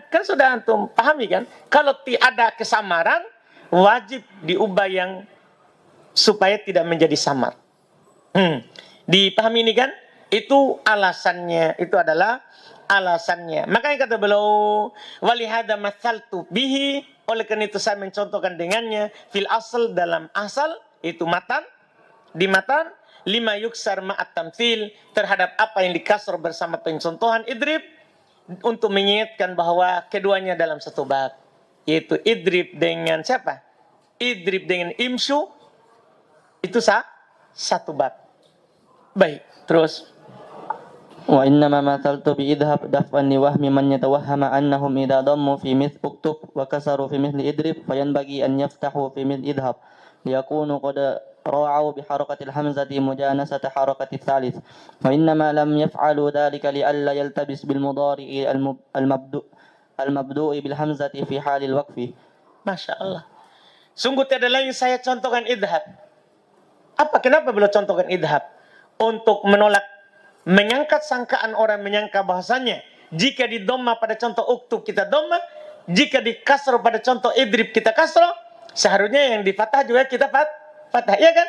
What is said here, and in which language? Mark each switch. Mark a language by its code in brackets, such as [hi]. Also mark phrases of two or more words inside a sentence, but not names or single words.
[id] Kan sudah antum pahami kan? Kalau ada kesamaran, wajib diubah yang supaya tidak menjadi samar. Dipahami ini kan? Itu alasannya. Itu adalah alasannya. Makanya kata beliau, [ar] ولهذا مثلت به, [id] oleh karena itu saya mencontohkan dengannya [ar] في الأصل, [id] dalam asal itu matan, di matan [ar] لما يكسر مع التمثيل, [id] terhadap apa yang dikasar bersama pencontohan idrib, untuk mengingatkan bahwa keduanya dalam satu bab, yaitu idrib dengan siapa? Idrib dengan imsyu, itu satu bab. Baik, terus. [ar] وإنما مثلت بإذهب دفعا لوهم من يتوهم أنهم إذا ضموا في مثل اكتب وكسروا في مثل إدرب فينبغي أن يفتحوا في مثل إذهب ليكونوا قد راعوا بحركة الهمزة مجانسة حركة الثالث، وإنما لم يفعلوا ذلك لئلا يلتبس بالمضارع المبدوء بالهمزة في حال الوقف. ما شاء الله. [id] Sungguh tiada lain saya contohkan idhab. Kenapa beliau contohkan idhab? Untuk menolak, mengangkat sangkaan orang menyangka bahasanya jika di dhamma pada contoh uktub kita dhamma, jika di kasro pada contoh idrib kita kasro, seharusnya yang di fathah juga kita fathah, ya kan?